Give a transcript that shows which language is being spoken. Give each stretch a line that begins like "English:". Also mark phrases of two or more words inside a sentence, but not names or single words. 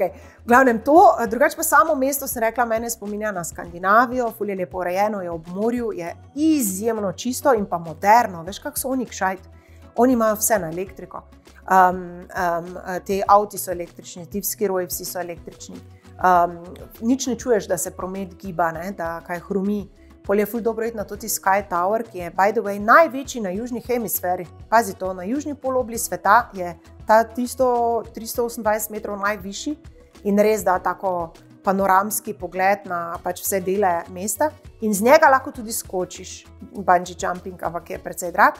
Slovenian: V glavnem to, drugače pa samo mesto, sem rekla, mene spominja na Skandinavijo, ful je lepo urejeno, je ob morju, je izjemno čisto in pa moderno. Veš, kako so oni kšajt? Oni imajo vse na elektriko. Te avti so električni, ti skiroji vsi so električni. Nič ne čuješ, da se promet giba, ne? Da kaj hrumi. Pol je ful dobro iti na toti Sky Tower, ki je,
English: by the way,
Slovenian: največji na južni hemisferi. Pazi to, na južni polobli sveta je ta 328 metrov najvišji in res da tako panoramski pogled na pač vse dele mesta. In z njega lahko tudi skočiš,
English: bungee jumping,
Slovenian: ampak je precej drag.